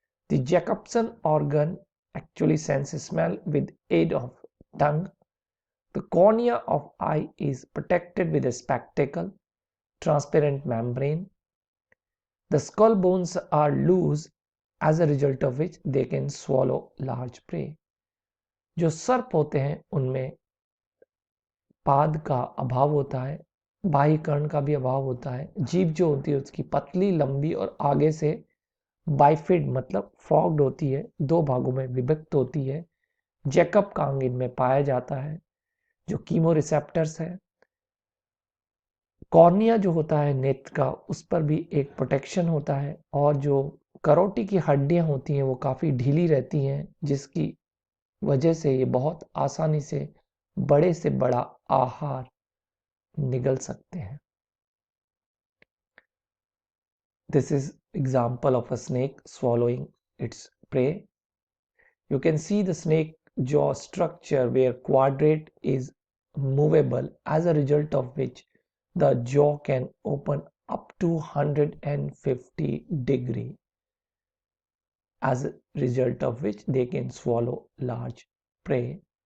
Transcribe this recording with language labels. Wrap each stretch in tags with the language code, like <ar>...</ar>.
<en>The Jacobson organ actually senses smell with aid of tongue. The cornea of eye is protected with a spectacle, transparent membrane. The skull bones are loose, as a result of which they can swallow large prey.</en> <hi>जो सर्प होते हैं उनमें पाद का अभाव होता है, बाह्य कर्ण का भी अभाव होता है, जीभ जो होती है उसकी पतली, लंबी और आगे से बाइफिड मतलब फॉग्ड होती है, 2 भागों में विभक्त होती है। जैकब का अंग इनमें पाया जाता है जो कीमो रिसेप्टर्स है। कॉर्निया जो होता है नेत्र का, उस पर भी एक प्रोटेक्शन होता है और जो करोटी की हड्डियां होती हैं वो काफ़ी ढीली रहती हैं, जिसकी वजह से ये बहुत आसानी से बड़े से बड़ा आहार निगल सकते हैं।</hi> <en>This is example of a snake swallowing its prey. You can see the snake jaw structure where quadrate is movable, as a result of which the jaw can open up to 150 degree, as a result of which they can swallow large prey.</en>